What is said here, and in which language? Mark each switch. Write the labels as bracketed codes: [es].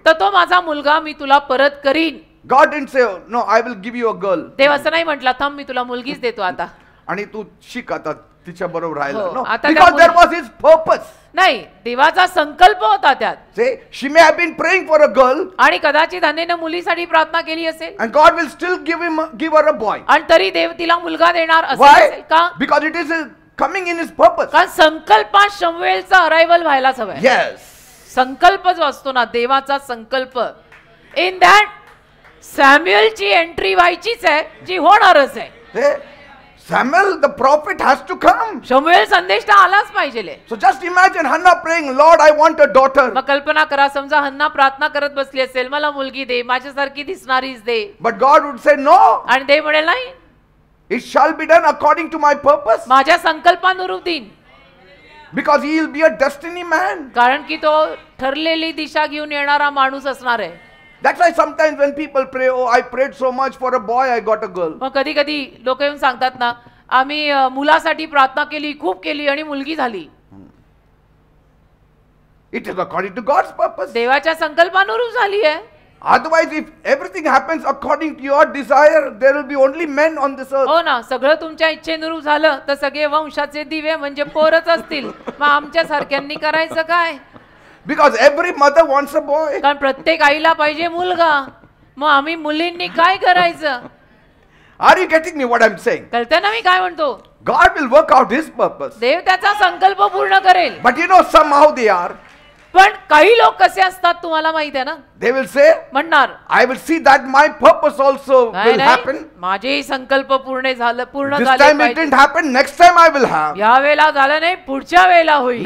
[mr] तर तो माझा मुलगा मी तुला परत करीन. [en] God didn't say, no, I will give you a girl. [mr] देव असं नाही म्हटला थांब मी तुला मुलगीच देतो आता. आणि तू शिक आता तिच्या बरोबर राहायला. हो, [en] No, [mr] आता त्या [en] because there [mr] मुली- [en] was his purpose. [mr] नाही, देवाचा संकल्प होता त्यात. [en] Say, she may have been praying for a girl [mr] आणि कदाचित हन्नेनं मुलीसाठी प्रार्थना केली असेल [en] and God will still give her a boy. [mr] आणि तरी देव तिला मुलगा देणार असेल [en] Why? [mr] का? [en] Because it is coming in his purpose. [mr] कारण संकल्पात शमूएलचा अरायवल व्हायलाच हवाय. [en] Yes. [mr] संकल्प जो असतो ना, देवाचा संकल्प, [en] in that [mr] सॅम्युएलची एंट्री व्हायचीच आहे, जी होणारच आहे. [en] Say, Samuel, the prophet, has to come. [mr] शमूएल संदेष्टा आलाच पाहिजे. [en] So just imagine Hannah praying, Lord, I want a daughter. [mr] मग कल्पना करा, समजा हन्ना प्रार्थना करत बसली असेल, मला मुलगी दे, माझ्यासारखी दिसणारीच दे. [en] But God would say, no, [mr] आणि देव म्हणेल नाही, [en] it shall be done according to my purpose. [mr] माझ्या संकल्पानुरूप देईन. [en] Because he will be a destiny man. [mr] कारण की तो ठरलेली दिशा घेऊन येणारा माणूस असणार आहे. [en] That's why sometimes when people pray, oh, I prayed so much for a boy, I got a girl. [mr] मग कधी कधी लोक येऊन सांगतात ना, आम्ही मुलासाठी प्रार्थना केली, खूप केली आणि मुलगी झाली. [en] It is according to God's purpose. [mr] देवाच्या संकल्पानुरूप झाली आहे. [en] Otherwise, if everything happens according to your desire, there will be only men on this earth. [mr] हो ना, सगळं तुमच्या इच्छेनुरूप झालं तर सगळे वंशाचे दिवे म्हणजे पोरच असतील. मग आमच्या सारख्यांनी करायचं काय? [en] Because every mother wants a boy. [mr] कारण प्रत्येक आईला पाहिजे मुलगा. मग आम्ही मुलींनी काय करायचं? [en] Are you getting me what I'm saying? [mr] कळतं ना मी काय म्हणतो? [en] God will work out his purpose. [mr] देव त्याचा संकल्प पूर्ण करेल. [en] But you know, somehow they are. [mr] पण काही लोक कसे असतात तुम्हाला माहित आहे ना? [en] They will say, [mr] म्हणणार [en] I will see that my purpose also [mr] नाही [en] will [mr] नाही, [en] happen. [mr] माझेही संकल्प पूर्ण [en] This [mr] झाले [en] time it [mr] पाहिजे. [en] didn't happen, next time I will have. [mr] या वेळेला झालं नाही, पुढच्या वेळेला होईल.